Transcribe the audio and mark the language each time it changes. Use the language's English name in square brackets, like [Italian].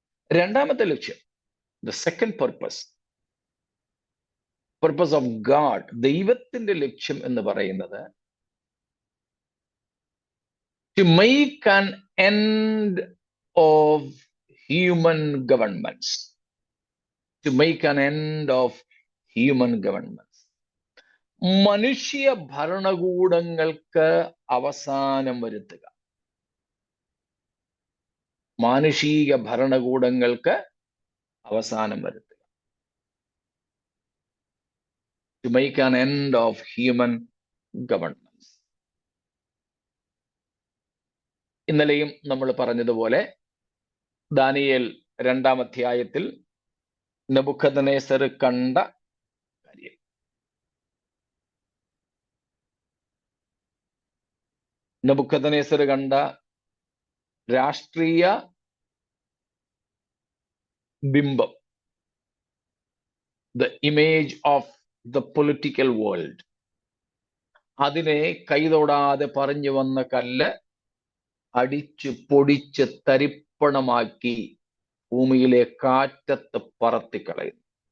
[Malayalam] രണ്ടാമത്തെ ലക്ഷ്യം, [English] the second purpose of God, [Malayalam] ദൈവത്തിന്റെ ലക്ഷ്യം എന്ന് പറയുന്നത് [English] to make an end of human governments. To make an end of human governments. [Malayalam] മനുഷ്യ ഭരണകൂടങ്ങൾക്ക് അവസാനം വരുത്തുക. മാനുഷിക ഭരണകൂടങ്ങൾക്ക് അവസാനം വരുത്തുക. [English] To make an end of human governments. [Malayalam] ഇന്നലെയും നമ്മൾ പറഞ്ഞതുപോലെ ദാനിയേൽ 2-ാം അധ്യായത്തിൽ നെബൂഖദ്നേസർ കണ്ട കാര്യം. നെബൂഖദ്നേസർ കണ്ട രാഷ്ട്രീയ ബിംബം, [English] the image of the political world, [Malayalam] അതിനെ കൈതൊടാതെ പറഞ്ഞു വന്ന കല്ല് അടിച്ച് പൊടിച്ച് തരിപ്പണമാക്കി ഭൂമിയിലെ കാറ്റത്ത് പറത്തിക്കളയുന്നു.